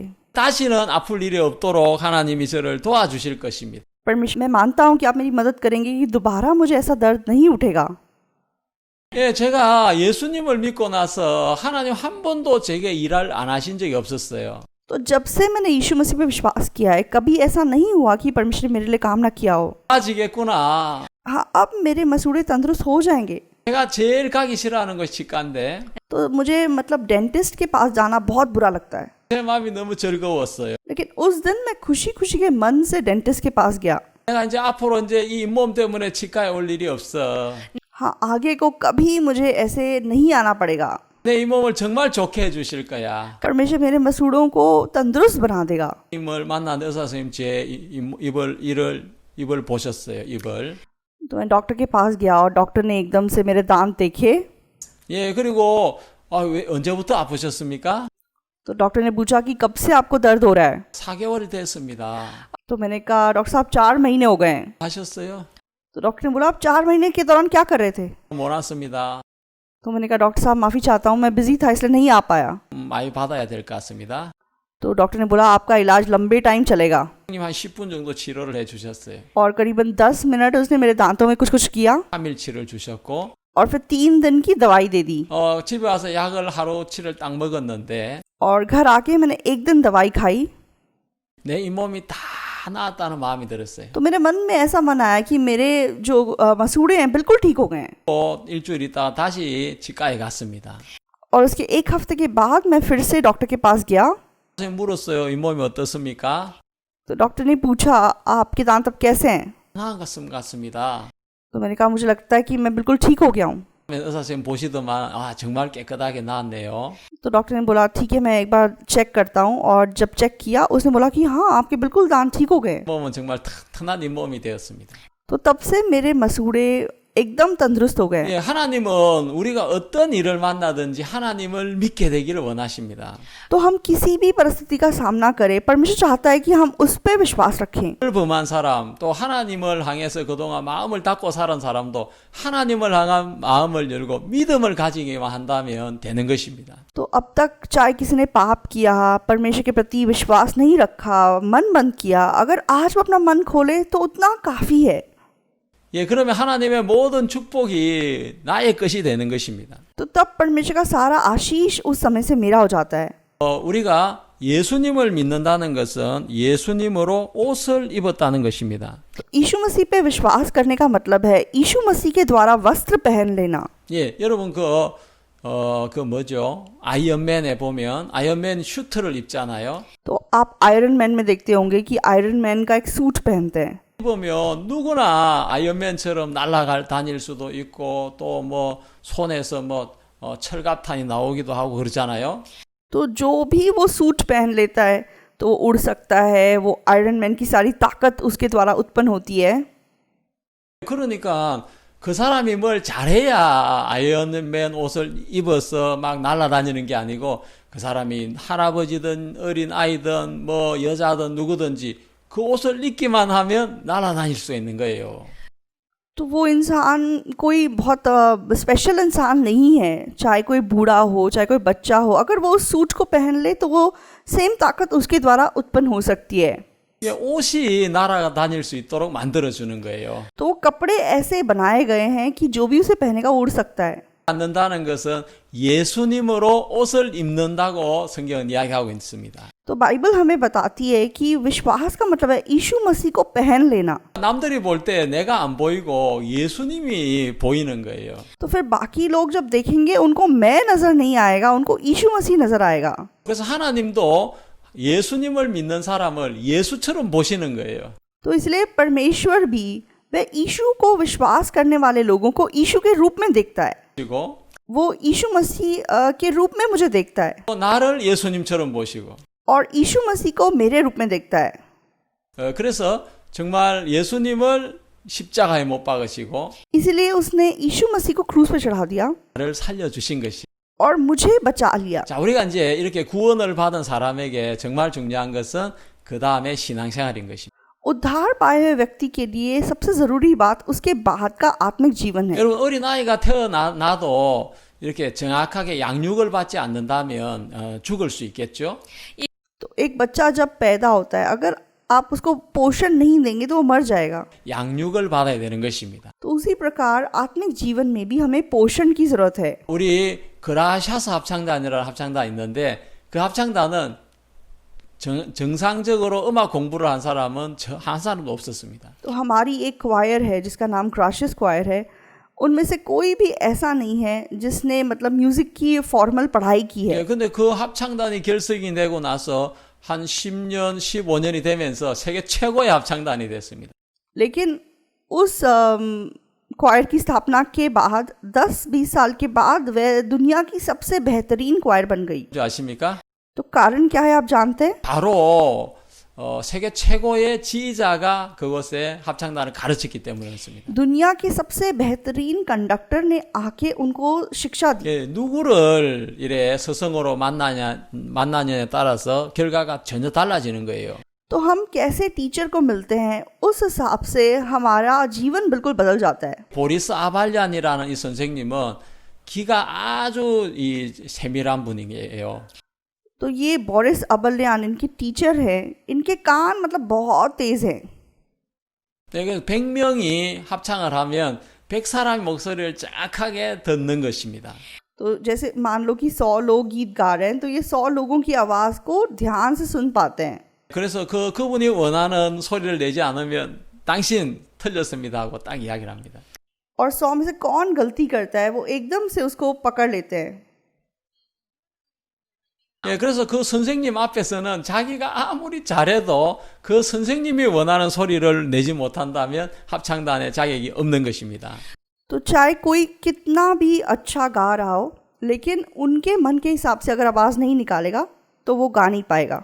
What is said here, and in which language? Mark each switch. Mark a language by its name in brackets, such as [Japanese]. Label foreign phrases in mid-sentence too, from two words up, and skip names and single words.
[Korean] 다시는 아플 일이 없도록 하나님이 저를 도와주실 것입니다. [Hindi] परमेश्वर मैं मानता हूँ कि आप मेरी मदद करेंगे कि दोबारा मुझे ऐसा दर्द नहीं उठेगा। [Korean] 예, 제가 예수님을 믿고 나서 하나님 한 번도 제게 일을 안 하신 적이 없었어요. [Hindi] तो जब से मैंने यीशु मसीह पे विश्वास किया है, कभी ऐसा नहीं हुआ कि परमेश्वर ने मेरे लिए काम ना किया हो। [Korean] 좋아지겠구나. [Hindi] हाँ, अब मेरे मसूड़े तंदुरुस्त हो जाएंगे। [Korean] 제가 제일 가기 싫어하는 것이 치과인데 [Hindi] तो मुझे मतलब डेंटिस्ट के पास जाना बहुत बुरा लगता है, [Korean] 제 마음이 너무 즐거웠어요. [Hindi] लेकिन उस दिन मैं खुशी खुशी के मन से डेंटिस्ट के पास गया। [Korean] 내가 이제 앞으로 이제 이 잇몸 때문에 치과에 올 일이 없어. [Hindi] हाँ, आगे को कभी मुझे ऐसे नहीं आना पड़ेगा। [Korean] 내 이 몸을 정말 좋게 해주실 거야. [Hindi] परमेश्वर मेरे मसूड़ों को तंदुरुस्त बना देगा। [Korean] 님을 만난 의사 선생님 제 입을 보셨어요. 입을. [Hindi] तो मैं डॉक्टर के पास गया और डॉक्टर ने एकदम से मेरे दांत देखे। [Korean] 예, 그리고 왜 언제부터 아프셨습니까? [Hindi] तो डॉक्टर ने पूछा कि कब से आपको दर्द हो रहा है? [Korean] 4개월이 됐습니다. [Hindi] तो मैंने कहा डॉक्टर साहब 4 महीने हो गए हैं। [Korean] 하셨어요? [Hindi] तो डॉक्टर ने बोला आप 4 महीने के दौरान क्या कर रहे थे? [Korean] 못 왔습니다. [Hindi] तो मैंने कहा डॉक्टर साहब माफ़ी चाहता हूँ, मैं बिजी था इसलिए नहीं आ पाया। [Korean] 많이 받아야 될 것 같습니다. [Hindi] तो डॉक्टर ने बोला आपका इलाज लंबे टाइम चलेगा। [Korean] 님 한 10분 정도 치료를 해주셨어요. [Hindi] और करीबन 10 मिनट उसने मेरे दांतों में कुछ किया [Korean] 3일치를 주셨고 [Hindi] और फिर 3 दिन की दवाई दे दी। [Korean] 집에 와서 약을 하루치를 딱 먹었는데 [Hindi] और घर आके मैंने एक दिन दवाई खाई [Korean] 내 잇몸이 다 나았다는 마음이 들었어요. [Hindi] तो मेरे मन में ऐसा मन आया कि मेरे जो मसूड़े हैं बिल्कुल ठीक हो गए हैं। [Korean] 또 일주일 있다가 다시 치과에 갔습니다. [Hindi] और उसके एक हफ्ते के बाद मैं फिर से डॉक्टर के पास गया। [Korean] 선생님 물었어요. 잇몸이 어떻습니까? [Hindi] तो डॉक्टर ने पूछा आपके दांत अब कैसे हैं? [Korean] 나은 것 같습니다. [Hindi] तो मैंने कहा मुझे लगता है कि मैं बिल्कुल ठीक हो गया हूँ। [Korean] 의사 선생님 보시더만 정말 깨끗하게 나았네요. [Hindi] तो डॉक्टर ने बोला ठीक है मैं एक बार चेक करता हूँ, और जब चेक किया उसने बोला कि हाँ आपके बिल्कुल दांत ठीक हो गए। [Korean] 잇몸은 정말 튼튼한 잇몸이 되었습니다. [Hindi] तो तब से मेरे मसूड़े एकदम तंदुरुस्त हो गए। [Korean] 예, 하나님은 우리가 어떤 일을 만나든지 하나님을 믿게 되기를 원하십니다. [Hindi] तो हम किसी भी परिस्थिति का सामना करें, परमेश्वर चाहता है कि हम उस पर विश्वास रखें। [Korean] 범한 사람, 또 하나님을 향해서 그동안 마음을 닫고 살은 사람도 하나님을 향한 마음을 열고 믿음을 가지기만 한다면 되는 것입니다. [Hindi] तो अब तक चाहे किसी ने पाप किया, परमेश्वर के प्रति विश्वास नहीं रखा, मन बंद किया, अगर आज वो अपना मन खोले तो उतना काफ़ी है। [Korean] 예, 그러면 하나님의 모든 축복이 나의 것이 되는 것입니다. [Hindi] तो तब परमेश्वर का सारा आशीष उस समय से मेरा हो जाता है। [Korean] 우리가 예수님을 믿는다는 것은 예수님으로 옷을 입었다는 것입니다. [Hindi] यीशु मसीह पे विश्वास करने का मतलब है यीशु मसीह के द्वारा वस्त्र पहन लेना। [Korean] 예, 여러분 그 뭐죠? 아이언맨에 보면 아이언맨 슈트를 입잖아요. [Hindi] तो आप आयरन मैन में देखते होंगे कि आयरन मैन का एक सूट पहनते हैं। [Korean] 입으면 누구나 아이언맨처럼 다닐 수도 있고 또 뭐 손에서 철갑탄이 나오기도 하고 그러잖아요. [Hindi] तो जो भी वो सूट पहन लेता है तो उड़ सकता है, वो आयरन मैन की सारी ताकत उसके द्वारा उत्पन्न होती है। [Korean] 그러니까 그 사람이 뭘 잘해야 아이언맨 옷을 입어서 막 날아다니는 게 아니고 그 사람이 할아버지든 어린 아이든 뭐 여자든 누구든지 그 옷을 입기만 하면 날아다닐 수 있는 거예요. [Hindi] तो वो इंसान कोई बहुत स्पेशल इंसान नहीं है, चाहे कोई बूढ़ा हो चाहे कोई बच्चा हो, अगर वो उस सूट को पहन ले तो वो सेम ताकत उसके द्वारा उत्पन्न हो सकती है। [Korean] 예, 옷이 날아다닐 수 있도록 만들어 주는 거예요. [Hindi] तो वो कपड़े ऐसे बनाए गए हैं कि जो भी उसे पहनेगा उड़ सकता है। [Korean] 않는다는 것은 예수님으로 옷을 입는다고 성경은 이야기하고 있습니다. [Hindi] तो बाइबल हमें बताती है कि विश्वास का मतलब है यीशु मसीह को पहन लेना। [Korean] 남들이 볼 때 내가 안 보이고 예수님이 보이는 거예요. [Hindi] तो फिर बाकी लोग जब देखेंगे उनको मैं नजर नहीं आएगा, उनको यीशु मसीह नजर आएगा। [Korean] 그래서 하나님도 예수님을 믿는 사람을 예수처럼 보시는 거예요. [Hindi] तो इसलिए परमेश्वर भी वह यीशु को विश्वास करने वाले लोगों को यीशु के रूप में देखता है। [Korean] 그리고 [Hindi] वो यीशु मसीह के रूप में मुझे देखता है [Korean] 또 나를 예수님처럼 보시고 [Hindi] और यीशु मसीह को मेरे रूप में देखता है। [Korean] 그래서 정말 예수님을 십자가에 못 박으시고 [Hindi] इसलिए उसने यीशु मसीह को क्रूस पर चढ़ा दिया [Korean] 나를 살려주신 것이. [Hindi] और मुझे बचा लिया। [Korean] 자, 우리가 이제 이렇게 구원을 받은 사람에게 정말 중요한 것은 그 다음에 신앙생활인 것입니다. [Hindi] उद्धार पाए हुए व्यक्ति के लिए सबसे जरूरी बात उसके बाद का आत्मिक जीवन है। [Korean] 여러분 어린 아이가 태어나도 이렇게 정확하게 양육을 받지 않는다면 죽을 수 있겠죠. [Hindi] तो एक बच्चा जब पैदा होता है, अगर आप उसको पोषण नहीं देंगे तो वो मर जाएगा। [Korean] 양육을 받아야 되는 것입니다. [Hindi] तो उसी प्रकार आत्मिक जीवन में भी हमें पोषण की जरूरत है। [Korean] 우리 그라샤스 합창단이라는 합창단 있는데 그 합창단은 정상적으로 음악 공부를 한 사람은 한 사람도 없었습니다. [Hindi] तो हमारी एक क्वायर है जिसका नाम क्राशियस क्वायर है, उनमें से कोई भी ऐसा नहीं है जिसने मतलब म्यूजिक की फॉर्मल पढ़ाई की है। [Korean] 예, 근데 그 합창단이 결성이 되고 나서 한 10년, 15년이 되면서 세계 최고의 합창단이 됐습니다. [Hindi] लेकिन उस क्वायर की स्थापना के बाद 10-20 साल के बाद वह दुनिया की सबसे बेहतरीन क्वायर बन गई। [Korean] 아십니까? [Hindi] तो कारण क्या है आप जानते हैं? [Korean] 바로 세계 최고의 지휘자가 그곳에 합창단을 가르쳤기 때문이었습니다. [Hindi] दुनिया के सबसे बेहतरीन कंडक्टर ने आके उनको शिक्षा दी। [Korean] 예, 누구를 이래 스승으로 만나냐에 따라서 결과가 전혀 달라지는 거예요. [Hindi] तो हम कैसे टीचर को मिलते हैं उस हिसाब से हमारा जीवन बिल्कुल बदल जाता है। [Korean] 보리스 아발얀이라는 이 선생님은 귀가 아주 이 세밀한 분이에요. [Hindi] तो ये बोरिस अबल्यान इनके टीचर हैं, इनके कान मतलब बहुत तेज हैं। [Korean] 그래서 100명이 합창을 하면 100사람의 목소리를 정확하게 듣는 것입니다. [Hindi] तो जैसे मान लो कि 100 लोग गीत गा रहे हैं तो ये 100 लोगों की आवाज को ध्यान से सुन पाते हैं। [Korean] 그래서 그분이 원하는 소리를 내지 않으면 당신 틀렸습니다 하고 딱 이야기를 합니다. [Hindi] और 100 में से कौन गलती करता है वो एकदम से उसको पकड़ लेते हैं। [Korean] 예, 그래서 그 선생님 앞에서는 자기가 아무리 잘해도 그 선생님이 원하는 소리를 내지 못한다면 합창단에 자격이 없는 것입니다. [Hindi] तो चाहे कोई कितना भी अच्छा गा रहा हो, लेकिन उनके मन के हिसाब से अगर आवाज नहीं निकालेगा तो वो गा नहीं पाएगा।